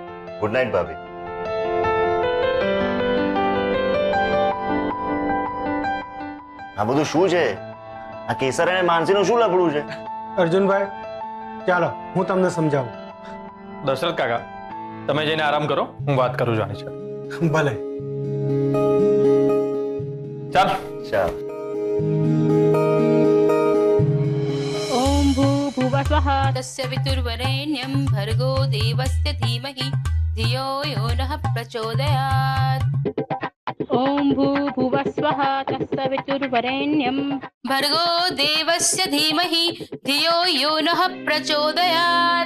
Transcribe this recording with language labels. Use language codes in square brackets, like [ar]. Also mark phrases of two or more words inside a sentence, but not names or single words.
[gu] ગુડ નાઇટ ભાભી. આ બધું શું છે? આ કેસર અને માનસીનું શું લફડું છે? અર્જુનભાઈ, ચાલો હું તમને સમજાવું. દશરથ કાકા, તમે જઈને આરામ કરો, હું વાત કરું છું આની સાથે. ભલે. ચાલ. ચાલ. [sa] ॐ भूर्भुवस्वः तस्य वितुर्वरेण्यं भर्गो देवस्य धीमहि धियो यो नः प्रचोदयात्. ॐ भूर्भुवस्वः तस्य वितुर्वरेण्यं भर्गो देवस्य धीमहि धियो यो नः प्रचोदयात्.